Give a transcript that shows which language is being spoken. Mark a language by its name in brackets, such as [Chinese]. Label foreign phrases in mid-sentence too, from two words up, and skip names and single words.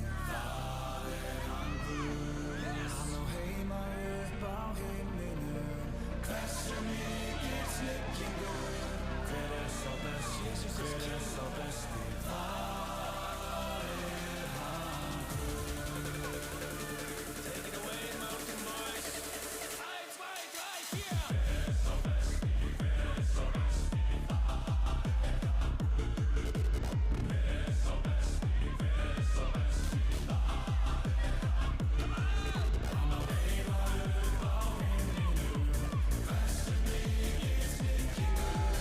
[Icelandic] Það hann Guð. Hann á heima upp á himninu. Hversu mikill snillingur? Hver sá besti? Hver sá besti? Það hann Guð. [English] Take it away, Mountain Boys. [German] Eins, zwei, drei, vier. [Icelandic] Hver sá besti? Hver sá besti? Hver sá besti? Hver sá besti? Hann á heima upp á himninu. Hversu mikill snillingur?